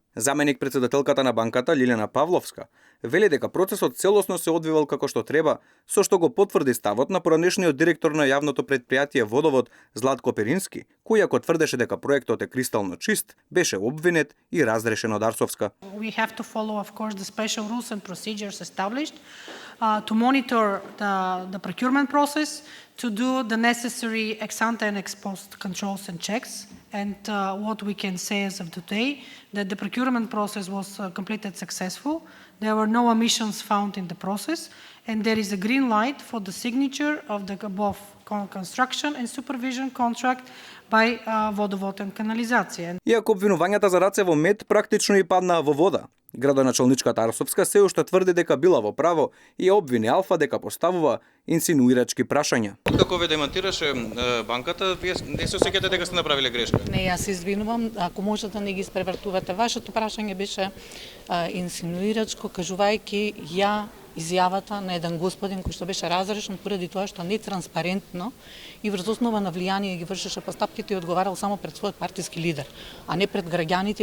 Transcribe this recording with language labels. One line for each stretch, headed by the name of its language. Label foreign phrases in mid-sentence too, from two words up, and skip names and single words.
Macedonian: Заменик председателката на банката Лилена Павловска вели дека процесот целосно се одвивал како што треба, со што го потврди ставот на поранешниот директор на јавното предпријатие Водовод Златко Перински, кој ако тврдеше дека проектот е кристално чист, беше обвинет и разрешен од Арсовска.
English: We have to follow, of course, the special rules and procedures established to monitor the procurement process, to do the necessary ex-ante and ex-post controls and checks. And what we can say as of today, that the procurement process was completed successful. There were no omissions found in the process, and there is a green light for the signature of the above construction and supervision contract by Водовод and Канализација.
Macedonian: Иако обвинувањата за раце во мед практично и паднаа во вода, градоначалничката Арсовска се уште тврди дека била во право и обвини Алфа дека поставува инсинуирачки прашања. Како ве демонтираше банката, вие не се осеќате дека сте направиле грешка? Не, јас се извинувам, ако може да не ги испревртувате. Вашето прашање беше инсинуирачко, кажувајќи ја изјавата на еден господин кој што беше разрешен поради тоа што нетранспарентно и врз основа на влијание ги вршеше постапките и одговарал само пред својот партиски лидер, а не пред граѓаните.